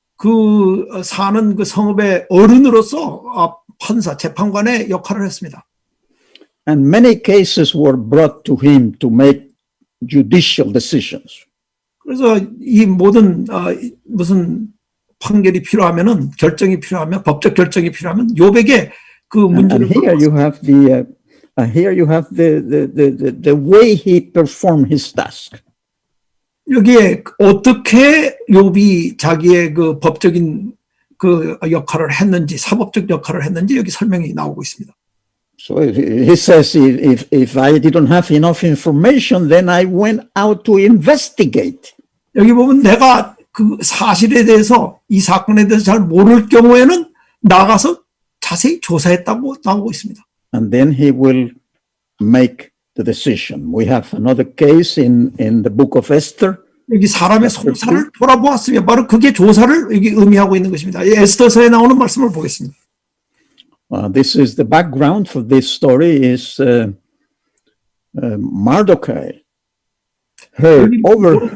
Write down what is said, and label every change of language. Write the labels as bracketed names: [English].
[Korean] 그 사는 그 성읍의 어른으로서 판사, 재판관의 역할을 했습니다. [English] And many cases were brought to him to make judicial decisions. [Korean] 그래서 이 모든 무슨 판결이 필요하면은 결정이 필요하면 법적 결정이 필요하면 욥에게 그 문제를 [English] And here you have the way he performed his task. [Korean] 여기에 어떻게 욥이 자기의 그 법적인 그 역할을 했는지 사법적 역할을 했는지 여기 설명이 나오고 있습니다. [English] So he says, if I didn't have enough information, then I went out to investigate. [Korean] 여기 보면 내가 그 사실에 대해서 이 사건에 대해서 잘 모를 경우에는 나가서 자세히 조사했다고 나오고 있습니다. [English] And then he will make the decision. We have another case in the book of Esther. [Korean] 여기 사람의 송사를 돌아보았으며 바로 그게 조사를 여기 의미하고 있는 것입니다. 에스더서에 나오는 말씀을 보겠습니다. [English] This is the background for this story is Mordecai overheard.